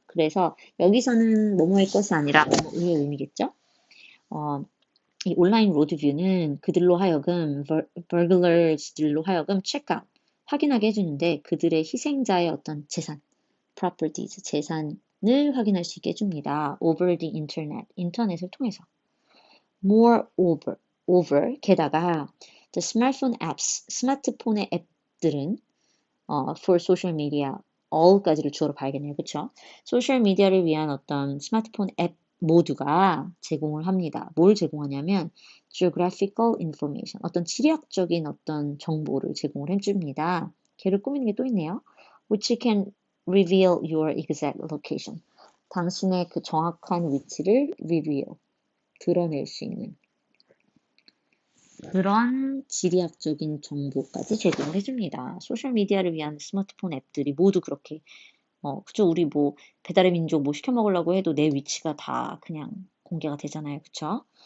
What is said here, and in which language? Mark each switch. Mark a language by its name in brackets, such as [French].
[Korean] 그래서 여기서는 뭐뭐의 것이 아니라 뭐뭐의의 의미겠죠? 이 온라인 로드뷰는 그들로 하여금, burglars들로 하여금 체크아웃, 확인하게 해주는데 그들의 희생자의 어떤 재산, properties, 재산을 확인할 수 있게 해줍니다. [English] over the internet, [Korean] 인터넷을 통해서. [English] moreover, [Korean] 게다가 [English] the smartphone apps, [Korean] 스마트폰의 앱들은 [English] for social media, all까지를 [Korean] 주어로 봐야겠네요. 그쵸? 소셜 미디어를 위한 어떤 스마트폰 앱 모두가 제공을 합니다. 뭘 제공하냐면 [English] geographical information, [Korean] 어떤 지리학적인 어떤 정보를 제공을 해줍니다. 걔를 꾸미는 게 또 있네요. [English] which can reveal your exact location. [Korean] 당신의 그 정확한 위치를 reveal, 드러낼 수 있는 그런 지리학적인 정보까지 제공을 해줍니다. 소셜미디어를 위한 스마트폰 앱들이 모두 그렇게, 그죠? 우리 뭐 배달의 민족 뭐 시켜 먹으려고 해도 내 위치가 다 그냥 공개가 되잖아요. 그쵸?